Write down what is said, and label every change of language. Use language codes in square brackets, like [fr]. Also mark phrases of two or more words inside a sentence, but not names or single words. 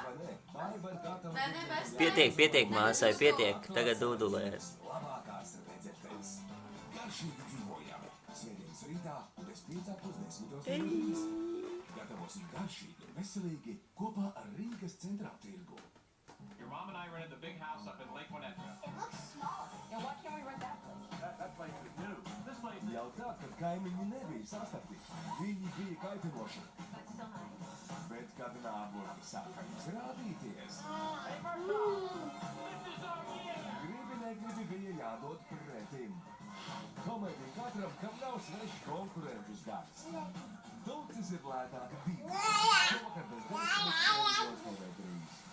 [lv] Vai ne? Aiva ir gatava Nē, vairs ne. Pietiek, māsai, pietiek. Tagad dūdulēs. labākās receptes. Garšīgi dzīvojam. Svētdienas rītā bez 5:10. Gatavosim garšīgi un veselīgi kopā ar Rīgas centrā tirgu. [en] Your mom and I rented the big house up in Lake Winnetka. It looks small. Now why can't we rent that place? That place is new. This place is... [lv] Jau tā, kad kaimiņi nebija sastapti, viņi bija kaitinoši. [en] But still nice. [lv] Bet, kad nāburgi sāka izrādīties, gribi negribi bija jādod pretim. Komēdija katram, kam nav sveši konkurentus darbs. Dulcis ir lētāka divi. Šovakar bez 10 TV3.